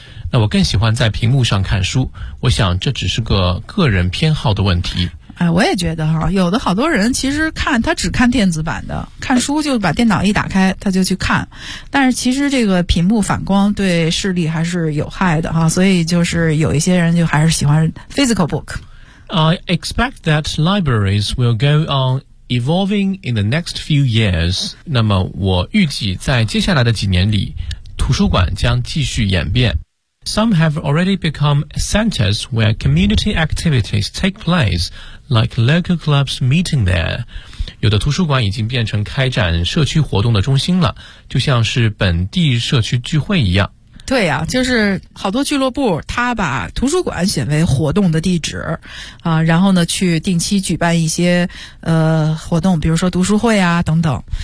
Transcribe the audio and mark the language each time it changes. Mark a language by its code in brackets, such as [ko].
[zh] 那我更喜欢在屏幕上看书，我想这只是个个人偏好的问题。哎，我也觉得哈，有的好多人其实看他只看电子版的，看书就把电脑一打开他就去看，但是其实这个屏幕反光对视力还是有害的哈，所以就是有一些人就还是喜欢 physical book。 [en] I expect that libraries will go on evolving in the next few years。 [zh] 那么我预计在接下来的几年里图书馆将继续演变。 [en] Some have already become centers where community activities take place, like local clubs meeting there. [zh] 有的图书馆已经变成开展社区活动的中心了，就像是本地社区聚会一样。对呀，就是好多俱乐部他把图书馆选为活动的地址啊，然后呢去定期举办一些活动，比如说读书会啊等等。